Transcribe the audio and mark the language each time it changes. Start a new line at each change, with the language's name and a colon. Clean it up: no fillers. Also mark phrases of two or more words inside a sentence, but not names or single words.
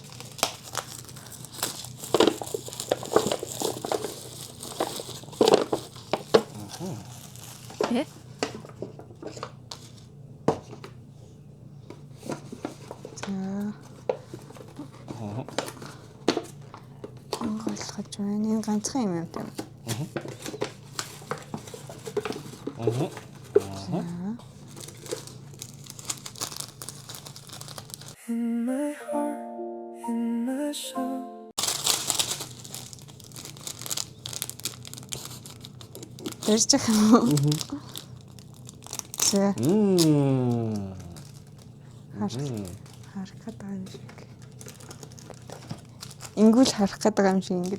Mongolian: Э? Голхож байна. Энэ ганцхан юм байна.
English: In my heart, in my soul.
Mongolian: Тэрч юм уу? За. Харах гэдэг юм шиг. Ингүүл харах гэдэг юм шиг ингэдэг.